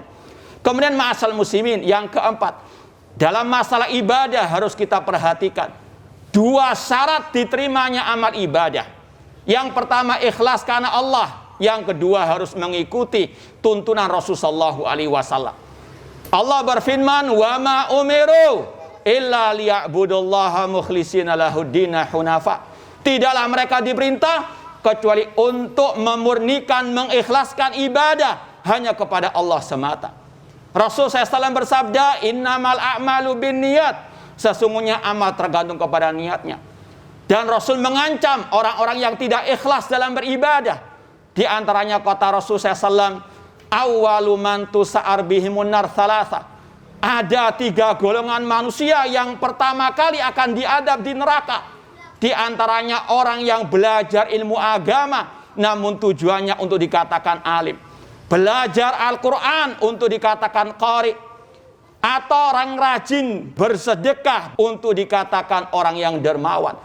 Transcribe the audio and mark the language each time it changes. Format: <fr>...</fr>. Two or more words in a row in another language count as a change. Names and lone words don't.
<id>Kemudian</id> <ar>معاشر المسلمين,</ar> <id>yang keempat, dalam masalah ibadah harus kita perhatikan dua syarat diterimanya amal ibadah. Yang pertama ikhlas karena Allah, yang kedua harus mengikuti tuntunan Rasulullah SAW. Allah berfirman,</id> <ar>وما أمروا إلا ليعبدوا الله مخلصين له الدين حنفاء.</ar> <id>Tidaklah mereka diperintah kecuali untuk memurnikan, mengikhlaskan ibadah hanya kepada Allah semata. Rasul SAW bersabda,</id> <ar>إنما الأعمال بالنيات.</ar> <id>Sesungguhnya amal tergantung kepada niatnya. Dan Rasul mengancam orang-orang yang tidak ikhlas dalam beribadah. Di antaranya kata Rasul SAW,</id> <ar>أول من تسعر بهم النار ثلاثة.</ar> <id>Ada 3 golongan manusia yang pertama kali akan diadab di neraka. Di antaranya orang yang belajar ilmu agama, namun tujuannya untuk dikatakan alim. Belajar Al-Quran untuk dikatakan qari. Atau orang rajin bersedekah untuk dikatakan orang yang dermawan.</id>